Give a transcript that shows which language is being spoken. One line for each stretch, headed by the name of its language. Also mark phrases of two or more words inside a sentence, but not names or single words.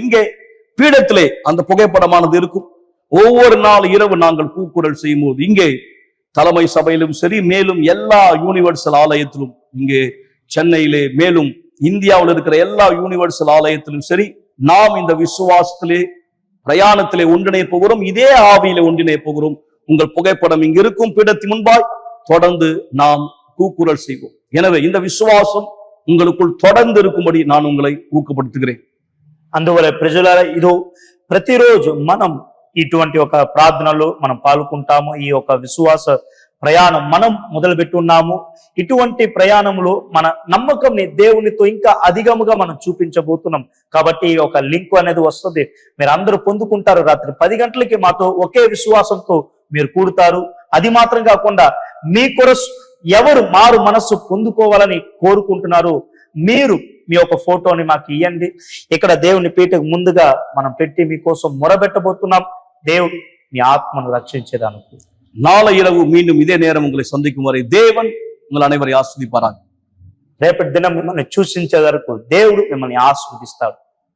Tamil: இங்கே பீடத்திலே அந்த புகைப்படமானது இருக்கும். ஒவ்வொரு நாள் இரவு நாங்கள் கூக்குரல் செய்யும் போது இங்கே தலைமை சபையிலும் சரி, மேலும் எல்லா யூனிவர்சல் ஆலயத்திலும், இங்கே சென்னையிலே, மேலும் இந்தியாவில் இருக்கிற எல்லா யூனிவர்சல் ஆலயத்திலும் சரி, நாம் இந்த விசுவாசத்திலே பிரயாணத்திலே ஒன்றிணைய போகிறோம். இதே ஆவியிலே ஒன்றிணைய போகிறோம். உங்கள் புகைப்படம் இங்கு இருக்கும் பீடத்தின் முன்பாய் தொடர்ந்து நாம் கூக்குரல் செய்வோம். எனவே இந்த விசுவாசம் உங்களுக்குள் தொடர்ந்து இருக்கும்படி நான் உங்களை ஊக்கப்படுத்துகிறேன்.
Telugu: అందువల్ల ప్రజలారా ఇదో ప్రతిరోజు మనం ఇటువంటి ఒక ప్రార్థనలో మనం పాల్గొంటాము. ఈ యొక్క విశ్వాస ప్రయాణం మనం మొదలు పెట్టున్నాము. ఇటువంటి ప్రయాణంలో మన నమ్మకంని దేవునితో ఇంకా అధికముగా మనం చూపించబోతున్నాం. కాబట్టి ఈ ఒక లింక్ అనేది వస్తుంది, మీరు అందరూ పొందుకుంటారు. రాత్రి 10 గంటలకి మాతో ఒకే విశ్వాసంతో మీరు కూడుతారు. అది మాత్రం కాకుండా మీ కొరకు ఎవరు మారు మనస్సు పొందుకోవాలని కోరుకుంటున్నారు, మీరు మీ యొక్క ఫోటోని మాకు ఇవ్వండి. ఇక్కడ దేవుని పీఠకు ముందుగా మనం పెట్టి మీకోసం మొరబెట్టబోతున్నాం. దేవుడు మీ ఆత్మను రక్షించేదానికి.
Tamil: நாளை இரவு மீண்டும் இதே நேரம் உங்களை சந்திக்கும் வரை தேவன் உங்கள் அனைவரை ஆஸ்வதிப்பாராக.
Telugu: రేపటి దినం మిమ్మల్ని చూసించే వరకు దేవుడు మిమ్మల్ని ఆస్వాదిస్తాడు.